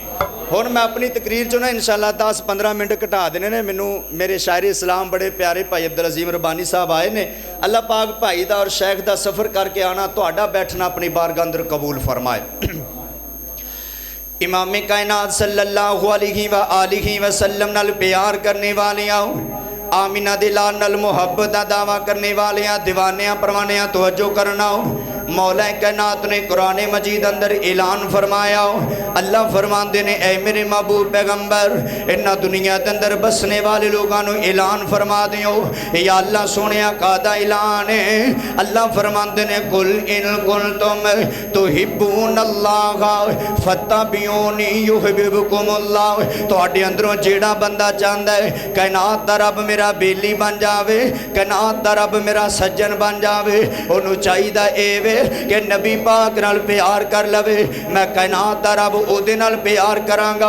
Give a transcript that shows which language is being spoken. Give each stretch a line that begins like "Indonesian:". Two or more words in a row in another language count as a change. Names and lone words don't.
Punjabi: ਹੁਣ ਮੈਂ ਅਪਣੀ ਤਕਰੀਰ ਚੋਂ ਨਾ ਇੰਸ਼ਾਅੱਲਾਹ 10-15 ਮਿੰਟ ਘਟਾ ਦੇਣੇ ਨੇ ਮੈਨੂੰ ਮੇਰੇ ਸ਼ਾਇਰ ਇਸਲਾਮ ਵੱਡੇ ਪਿਆਰੇ ਭਾਈ ਅਬਦੁਲ ਅਜ਼ੀਮ ਰੱਬਾਨੀ ਸਾਹਬ ਆਏ ਨੇ ਅੱਲਾਹ ਪਾਕ ਭਾਈ ਦਾ ਔਰ ਸ਼ੇਖ਼ ਦਾ ਸਫ਼ਰ ਕਰਕੇ ਆਣਾ ਤੁਹਾਡਾ ਬੈਠਣਾ ਅਪਣੀ ਬਾਰਗਾਹ ਅੰਦਰ ਕਬੂਲ ਫ਼ਰਮਾਏ। ਇਮਾਮ ਕਾਇਨਾਤ
Arabic: صلى الله عليه وسلم
Punjabi: ਨਾਲ ਪਿਆਰ ਕਰਨ ਵਾਲੇ ਆਮਿਨਾ ਦੇ ਲਾਲ ਨਾਲ ਮੁਹੱਬਤ ਦਾ ਦਾਅਵਾ ਕਰਨ ਵਾਲੇ ਦੀਵਾਨਿਆ ਪਰਵਾਨਿਆ ਤਵੱਜੋ ਕਰਨਾ ਮੌਲਾ ਕਾਇਨਾਤ ਨੇ ਕੁਰਾਨ ਮਜੀਦ ਅੰਦਰ ਐਲਾਨ ਫ਼ਰਮਾਇਆ ਅੱਲਾਹ ਫ਼ਰਮਾਤੇ ਨੇ ਐ ਮੇਰੇ ਮਹਿਬੂਬ ਪੈਗ਼ੰਬਰ ਇੰਨਾ ਦੁਨੀਆ ਕੇ ਅੰਦਰ ਬਸਨੇ ਵਾਲੇ ਲੋਗੋਂ ਕੋ ਐਲਾਨ ਫ਼ਰਮਾ ਦਿਓ
Arabic: يا الله
Punjabi: ਸੋਹਣੇ ਕਾਦਾ ਐਲਾਨ ਹੈ ਅੱਲਾਹ ਫ਼ਰਮਾਤੇ ਨੇ
Arabic: قل إن كنتم تحبون الله فاتبعوني يحببكم الله
Punjabi: ਤੁਹਾਡੇ ਅੰਦਰੋਂ ਜੇੜ੍ਹਾ ਬੰਦਾ ਚਾਹਤਾ ਹੈ ਕਾਇਨਾਤ ਦਾ ਰੱਬ ਮੇਰਾ ਬੇਲੀ ਬਣ ਜਾਵੇ ਕਾਇਨਾਤ ਦਾ ਰੱਬ ਮੇਰਾ ਸੱਜਣ ਬਣ ਜਾਵੇ ਓਨੂੰ ਚਾਹੀਦਾ ਏ ਵੇ ਕਿ ਨਬੀ ਪਾਕ ਨਾਲ ਪਿਆਰ ਕਰ ਲਵੇ ਮੈਂ ਕਾਇਨਾਤ ਦਾ ਰੱਬ ਓਦੇ ਨਾਲ ਪਿਆਰ ਕਰਾਂਗਾ।